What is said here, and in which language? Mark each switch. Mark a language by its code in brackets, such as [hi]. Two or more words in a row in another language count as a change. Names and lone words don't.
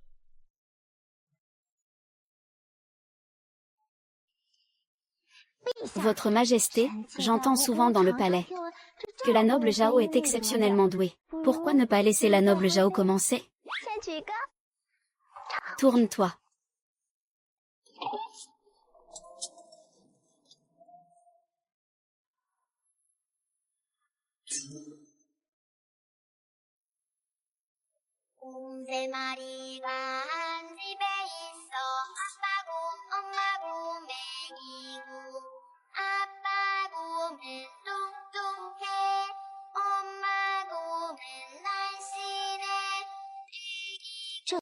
[fr] Votre Majesté, j'entends souvent dans le palais que la noble Zhao est exceptionnellement douée. Pourquoi ne pas laisser la noble Zhao commencer? Tourne-toi. [ko] 세 마리가 한 집에 있어 아빠 곰 엄마 곰 애기 곰 아빠 곰은 뚱뚱해 엄마 곰은 날씬해.